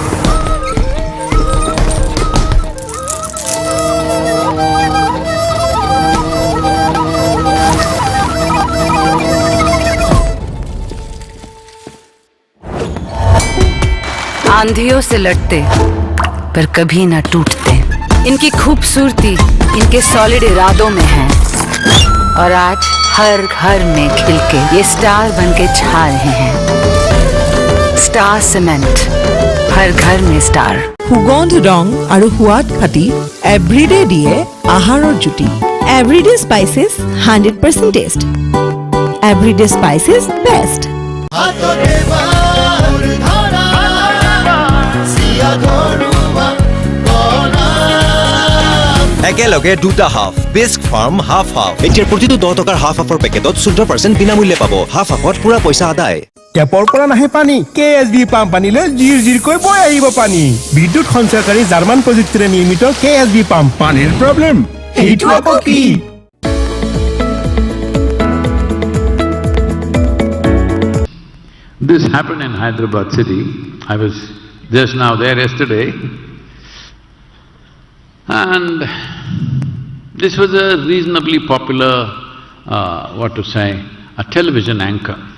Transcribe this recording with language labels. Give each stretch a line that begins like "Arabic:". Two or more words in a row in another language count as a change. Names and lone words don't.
Hindi: आंधियों से लड़ते पर कभी ना टूटते इनकी खूबसूरती इनके सॉलिड इरादों में है और आज हर घर में खिल के ये स्टार बन के छा रहे हैं स्टार सीमेंट हर घर में स्टार
Assamese: সুগন্ধ ৰং আৰু সোৱাদ ফাটি এভৰিডে দিয়ে আহাৰৰ জুতি এভৰিডে স্পাইচেছ 100% টেষ্ট এভৰিডে স্পাইচেছ বেষ্ট একেলগে দুটা হাফ বিস্ক ফাৰ্ম হাফ হাফ এতিয়া প্ৰতিটো 10 টকাৰ হাফ হাফৰ পেকেটত 14% বিনামূল্যে পাব হাফ হাফত পুৰা পইচা আদায় টেপৰ পৰা নাহে পানী KSB পাম্প পানীলৈ জিৰ কৈ বৈ আহিব পানী বিদ্যুৎ সঞ্চয়কাৰী জাৰ্মান প্ৰযুক্তিৰে নিৰ্মিত KSB পাম্প পানীৰ প্ৰব্লেম এইটো আকৌ কি
English: This happened in Hyderabad city. I was just now there yesterday. And this was a reasonably popular, a television anchor.